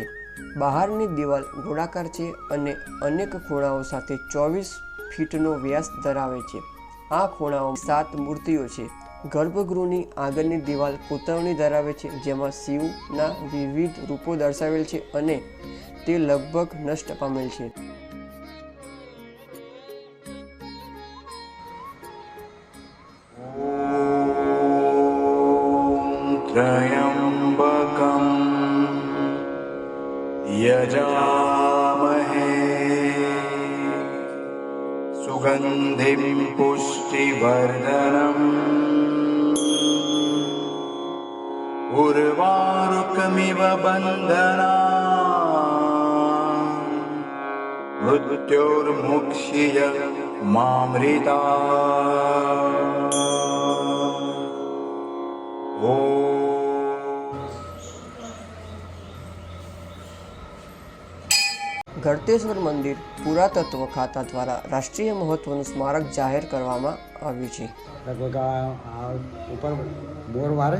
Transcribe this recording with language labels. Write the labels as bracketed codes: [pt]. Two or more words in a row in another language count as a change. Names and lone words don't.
[gu] બહારની દિવાલ ગોળાકાર છે અને અનેક ખૂણાઓ સાથે 24 ફીટનો વ્યાસ ધરાવે છે. આ ખૂણાઓ 7 મૂર્તિઓ છે. ગર્ભગૃહની આગળની દિવાલ કોતરણી ધરાવે છે, જેમાં શિવના વિવિધ રૂપો દર્શાવેલ છે અને તે લગભગ નષ્ટ પામેલ છે. [sa] त्र्यम्बकं यजामहे सुगन्धिं पुष्टिवर्धनम् उर्वारुकमिव बन्धनान् मृत्योर्मुक्षीय मामृतात्. [gu] ગળતેશ્વર મંદિર પુરાતત્વ ખાતા દ્વારા રાષ્ટ્રીય મહત્વનું સ્મારક જાહેર કરવામાં આવ્યું છે. લગભગ આ ઉપર બોર વારે